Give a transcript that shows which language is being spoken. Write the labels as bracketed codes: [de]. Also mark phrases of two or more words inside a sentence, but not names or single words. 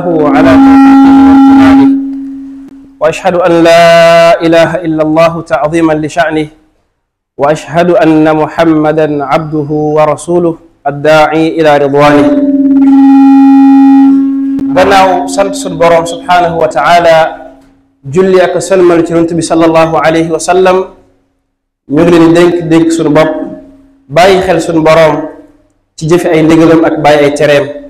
[ar] على توفيقه وامتنانه وأشهد أن لا إله إلا الله تعظيما لشأنه وأشهد أن محمدا عبده ورسوله الداعي إلى رضوانه. [wo] gannaaw sant sunu boroom [ar] سبحانه وتعالى [wo] julli ak sëlmal ci Yonent bi [ar] صلى الله عليه وسلم [wo] ñu ngi leen di dénk sunu bopp bàyyi xel sunu boroom ci jëfe ay ndigalam ak bàyyi ay tereem.